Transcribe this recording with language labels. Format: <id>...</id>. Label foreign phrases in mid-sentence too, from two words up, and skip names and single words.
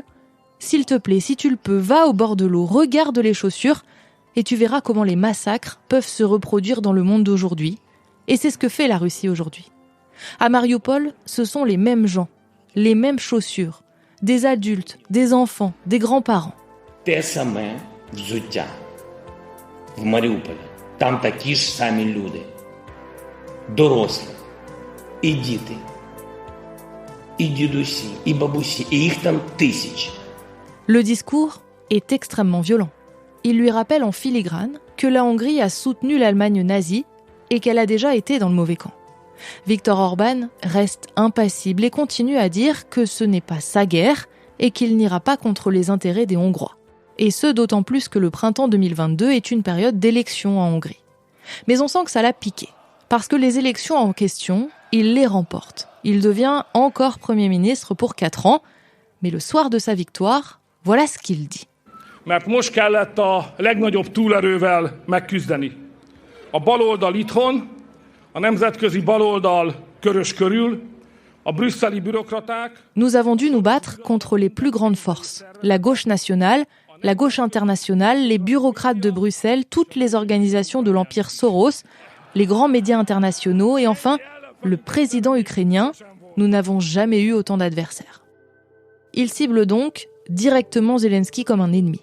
<fr>S'il te plaît, si tu le peux, va au bord de l'eau, regarde les chaussures et tu verras comment les massacres peuvent se reproduire dans le monde d'aujourd'hui. Et c'est ce que fait la Russie aujourd'hui. À Mariupol, ce sont les mêmes gens, les mêmes chaussures, des adultes, des enfants, des grands-parents.</fr> <uk>Те саме взуття в Маріуполі. Там такі ж самі люди. Дорослі, і діти, і дідусі, і бабусі, і їх там тисячі.</uk> <fr>Le discours est extrêmement violent. Il lui rappelle en filigrane que la Hongrie a soutenu l'Allemagne nazie et qu'elle a déjà été dans le mauvais camp. Viktor Orban reste impassible et continue à dire que ce n'est pas sa guerre et qu'il n'ira pas contre les intérêts des Hongrois. Et ce, d'autant plus que le printemps 2022 est une période d'élections en Hongrie. Mais on sent que ça l'a piqué. Parce que les élections en question, il les remporte. Il devient encore Premier ministre pour 4 ans. Mais le soir de sa victoire, voilà ce qu'il dit.</fr> <hu>Mert most kellett a legnagyobb túlerővel megküzdeni. a baloldal itthon, a nemzetközi baloldal körös körül, a brüsszeli bürokraták.</hu> <fr>Nous avons dû nous battre contre les plus grandes forces, la gauche nationale, la gauche internationale, les bureaucrates de Bruxelles, toutes les organisations de l'empire Soros, les grands médias internationaux et enfin le président ukrainien. Nous n'avons jamais eu autant d'adversaires. Il cible donc directement Zelensky comme un ennemi.</fr>